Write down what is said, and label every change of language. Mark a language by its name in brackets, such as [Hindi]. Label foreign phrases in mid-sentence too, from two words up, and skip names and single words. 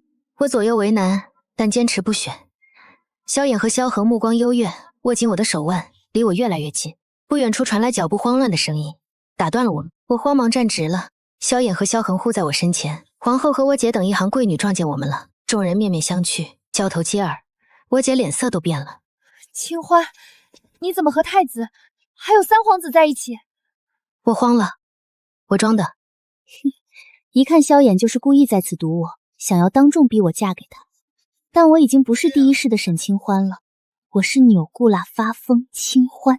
[Chinese] 我左右為難，但堅持不選。蕭衍和蕭恆目光幽怨，握緊我的手腕，離我越來越近。不遠處傳來腳步慌亂的聲音，打斷了我。我慌忙站直了。蕭衍和蕭恆護在我身前，皇後和我姐等一行貴女撞見我們了。眾人面面相覷，交頭接耳。我姐臉色都變了。清歡，你怎麼和太子還有三皇子在一起？我慌了，我裝的。一看蕭衍就是故意在此堵我，想要当众逼我嫁給他。但我已經不是第1世的沈清歡了，我是扭顧啦發瘋清歡。